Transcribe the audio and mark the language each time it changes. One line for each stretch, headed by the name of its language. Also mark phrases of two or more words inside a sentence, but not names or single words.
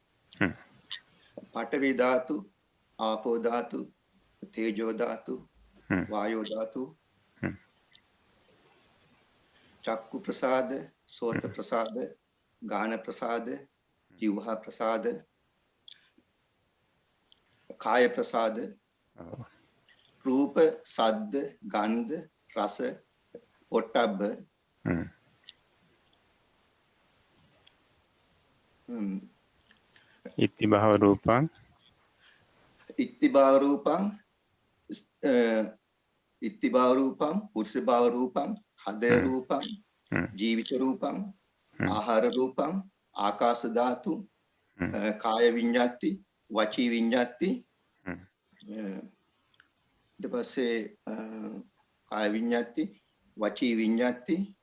Pali: පඨවි ධාතු, ආපෝ ධාතු, තේජෝ ධාතු, වායෝ ධාතු, චක්කු ප්‍රසාද, සෝත ප්‍රසාද, ගාන ප්‍රසාද, જીවහා ප්‍රසාද, කාය ප්‍රසාද,
Sinhala: ඔව්.
Pali: රූප, සද්ද, ගන්ධ, රස, පොට්ටබ්බ, හ්ම්. ඉති භව රූපං ඉත්තිභාව රූපං, ඉත්තිභාව රූපං, පුරුෂ භාව රූපං, හදය රූපං, ජීවිත රූපං, ආහාර රූපං, ආකාශ ධාතු, කාය විඤ්ඤාති, වචී විඤ්ඤාති,
Sinhala: ඊට පස්සේ
Pali: කාය විඤ්ඤාති, වචී විඤ්ඤාති,